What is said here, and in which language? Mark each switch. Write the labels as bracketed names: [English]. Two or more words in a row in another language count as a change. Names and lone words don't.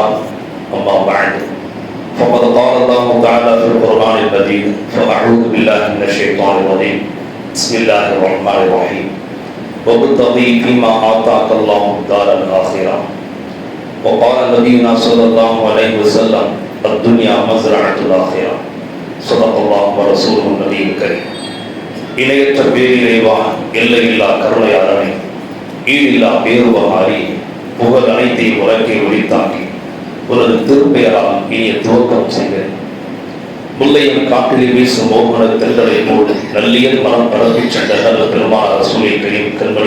[Arabic] أما بعد فقد قال الله تعالى في القرآن المجيد فأعوذ بالله من الشيطان الرجيم بسم الله الرحمن الرحيم وابتغي فيما آتاك الله الدار الآخرة. وقال نبينا صلى الله عليه وسلم الدنيا مزرعة الآخرة. صدق الله ورسوله النبي الكريم. [Tamil] இணையற்ற பேரிறைவா, எல்லையில்லா கருணையாளனே, ஈடில்லா பேருபகாரி, புகழ் அனைத்தையும் உலகை ஒளித்தாக்கி உனது திருப்பெயரால் இனிய துவக்கம் செய்கிறேன். முல்லையும் காட்டில் வீசும் மோகன தென்றலை போல் நல்லியல் மனம் பரப்பிச் சென்ற நல்ல பெருமாள் [Arabic] رسول الكريم [Tamil] கண்மணி